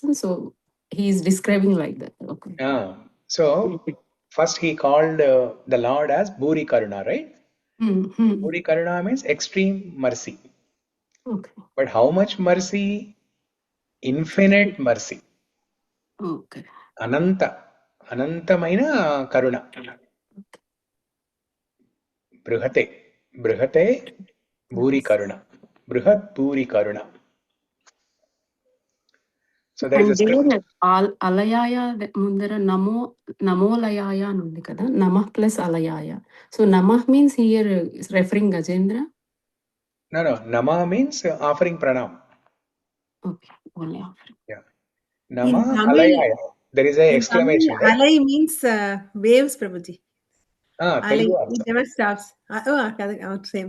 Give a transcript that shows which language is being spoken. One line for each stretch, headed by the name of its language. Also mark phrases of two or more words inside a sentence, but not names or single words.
English: So he is describing like that. Okay. So first he called the Lord as
Sanskrit: Bhuri Karuna,
English: right?
Sanskrit: Bhuri Karuna
English: means extreme mercy. Okay. But how much mercy? Infinite mercy. Okay.
Telugu: Anantamaina Karuna.
Sanskrit: Brihate, Bhuri Karuna. Brihat Bhuri Karuna.
English: So there is a script.
Sanskrit: Alayaya mundara namolayaya
Telugu: అని ఉంది కదా,
English: namah plus alayaya. So namah means here is referring Gajendra. No, namah means offering pranam. Okay, only offering. Yeah.
Sanskrit: Namah alayaya.
English: There is an exclamation, right? Alay means waves, Prabhuji. Telugu also. It never stops. Same.